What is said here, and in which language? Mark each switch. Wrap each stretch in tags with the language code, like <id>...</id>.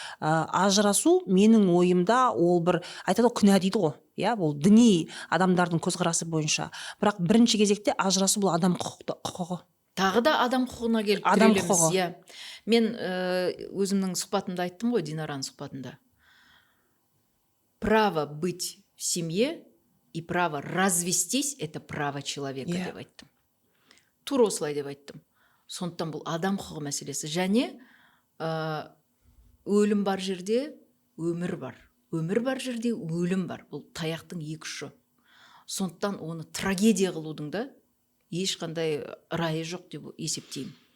<kk>Ажырасу менің ойымда ол бір, айтады ғой, күнә дейді ғой. Иә, ол діни адамдардың көзқарасы бойынша. Бірақ бірінші кезекте ажырасу бұл адам құқығы. Тағы да адам құқығына келіп Адам тірелеміз. құқығы. Иә. Мен өзімнің сұхбатымда айттым ғой, Динараның сұхбатында.</kk> <ru>Право быть в семье и право развестись — это право человека</ru> <kk>деп айттым. Тура осылай деп айттым. Сондықтан бұл адам құқығы мәселесі. Және өлім бар жерде өмір бар. Өмір бар жерде өлім бар. Бұл таяқтың екі ұшы. Сондықтан оны трагедия қылудың да ешқандай райы жоқ деп есептеймін.</kk>